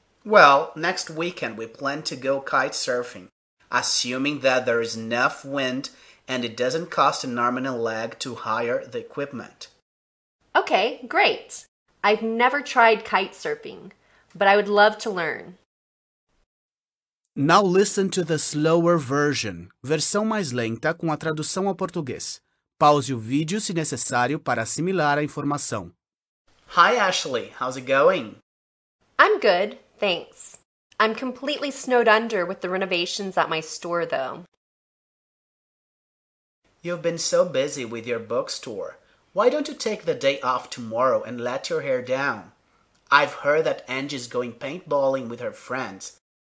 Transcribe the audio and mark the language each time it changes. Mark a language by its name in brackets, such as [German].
[English] Well, next weekend we plan to go kite surfing, assuming that there is enough wind and it doesn't cost an arm and a leg to hire the equipment. Okay, great. I've never tried kite surfing, but I would love to learn. Now listen to the slower version, [Portuguese] versão mais lenta com a tradução ao português. Pause o vídeo se necessário para assimilar a informação. [English] Hi, Ashley. How's it going? I'm good, thanks. I'm completely snowed under with the renovations at my store, though. You've been so busy with your bookstore. Why don't you take the day off tomorrow and let your hair down? I've heard that Angie's going paintballing with her friends.